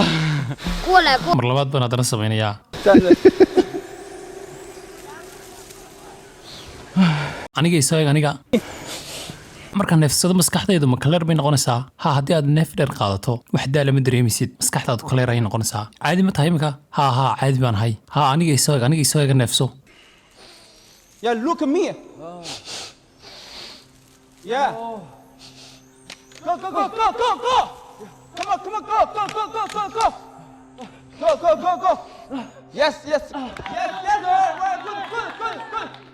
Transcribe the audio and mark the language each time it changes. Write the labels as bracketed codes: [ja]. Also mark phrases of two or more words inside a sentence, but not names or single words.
[zh] 过来， [so] mar labaad baan haddana samaynayaa. [zh] 站着。 [so] aniga isaga aniga marka neefsado maskaxdaydu ma kaleer bay noqonaysaa. ha haddii aad neef dheer qaadato wax daala ma dareemisid, maskaxdaadu kaleer ay noqonaysaa. caadi ma tahay imika? ha caadi baan ahay. ha aniga isaga neefso. [en] Yeah, look at me. Yeah. Go. Come on, go. Go. Yes. Right. Good.